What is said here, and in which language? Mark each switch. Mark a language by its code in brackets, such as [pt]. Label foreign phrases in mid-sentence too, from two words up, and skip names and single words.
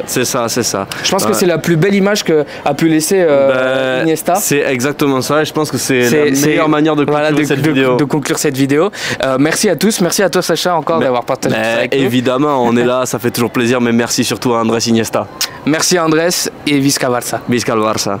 [fr] C'est ça, c'est ça. Je pense que c'est la plus belle image qu'a pu laisser Iniesta. C'est exactement ça et je pense que c'est la meilleure manière de conclure cette vidéo. Merci à tous, merci à toi Sacha encore d'avoir partagé ça avec nous. Évidemment, on est là, ça fait toujours plaisir, mais merci surtout à Andrés Iniesta. Merci Andrés et Visca Barça. Visca Barça.